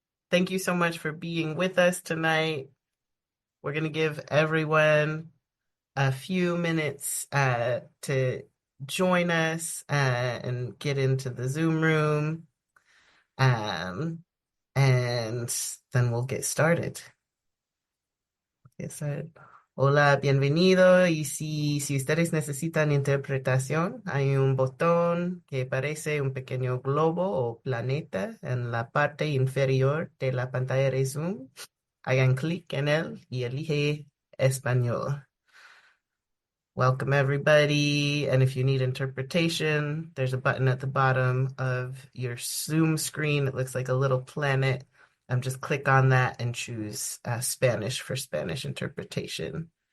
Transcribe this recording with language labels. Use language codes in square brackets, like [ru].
[en] Thank you so much for being with us tonight. We're going to give everyone a few minutes to join us and get into the Zoom room. Um, and then we'll get started. [es] Yes, hola, bienvenido. Y si ustedes necesitan interpretación, hay un botón que parece un pequeño globo o planeta en la parte inferior de la pantalla de Zoom. Hagan clic en él y elige español. [en] Welcome, everybody. And if you need interpretation, there's a button at the bottom of your Zoom screen. It looks like a little planet. Just click on that and choose Spanish for Spanish interpretation.